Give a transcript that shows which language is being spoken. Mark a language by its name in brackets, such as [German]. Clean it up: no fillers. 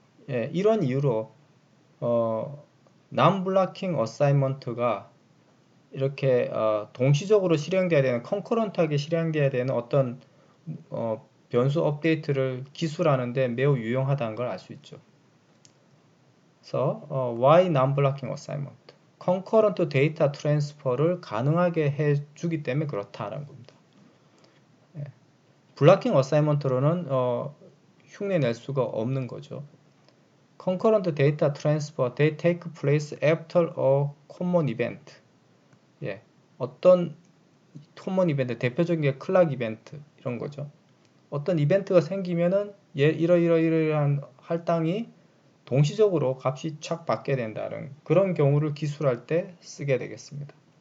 [Korean] 예, 이런 이유로 non-blocking assignment가 이렇게 동시적으로 실행돼야 되는 concurrent하게 실행돼야 되는 어떤 변수 업데이트를 기술하는데 매우 유용하다는 걸 알 수 있죠. 그래서 [English] why non-blocking assignment? [Korean] concurrent 데이터 트랜스퍼를 가능하게 해주기 때문에 그렇다는 겁니다. 예. 블락킹 어사이먼트로는 흉내낼 수가 없는 거죠. [English] concurrent data transfer, they take place after a common event. [Korean] 예. 어떤 common 이벤트, 대표적인 게 클락 이벤트 이런 거죠. 어떤 이벤트가 생기면은 이러이러한 할당이 동시적으로 값이 착 받게 된다는 그런 경우를 기술할 때 쓰게 되겠습니다.